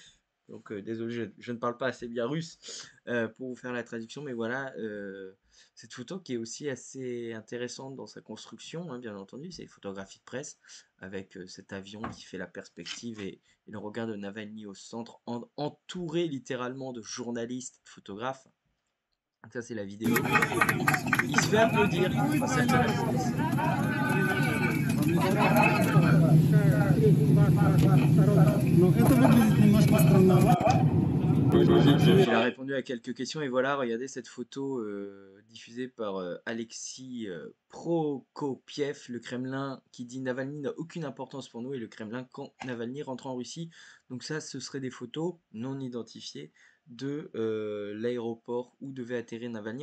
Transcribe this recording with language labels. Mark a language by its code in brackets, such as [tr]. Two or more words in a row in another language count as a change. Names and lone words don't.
[fr] Donc désolé, je ne parle pas assez bien russe pour vous faire la traduction, mais voilà, cette photo qui est aussi assez intéressante dans sa construction, hein, bien entendu, c'est une photographie de presse avec cet avion qui fait la perspective et le regard de Navalny au centre, entouré littéralement de journalistes, de photographes. Donc ça, c'est la vidéo. Il se fait applaudir par certains journalistes. [ru] Но это выглядит немножко странновато. [fr] Il a répondu à quelques questions et voilà, regardez cette photo diffusée par Alexis Prokopiev, le Kremlin qui dit Navalny n'a aucune importance pour nous et le Kremlin quand Navalny rentre en Russie. Donc ça, ce seraient des photos non identifiées de l'aéroport où devait atterrir Navalny.